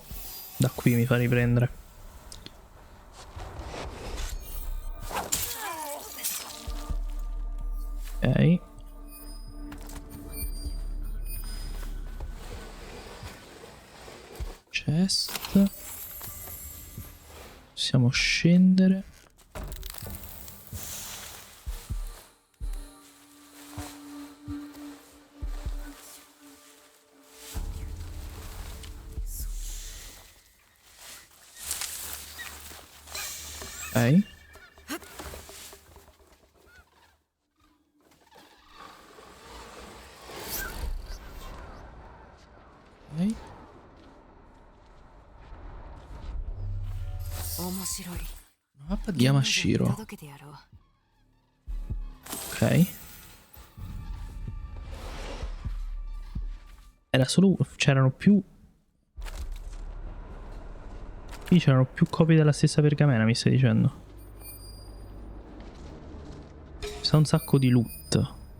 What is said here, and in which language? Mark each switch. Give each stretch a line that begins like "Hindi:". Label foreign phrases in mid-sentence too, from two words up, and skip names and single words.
Italian: Da qui mi fa riprendere. Ok. Chest. Possiamo scendere. Ok. Ok.
Japanese: 面白い。
Italian: Mappa di Yamashiro.
Japanese: 届けてやろう。
Italian: Ok. Era solo... c'erano più... Qui c'erano più copie della stessa pergamena, mi stai dicendo? C'è un sacco di loot.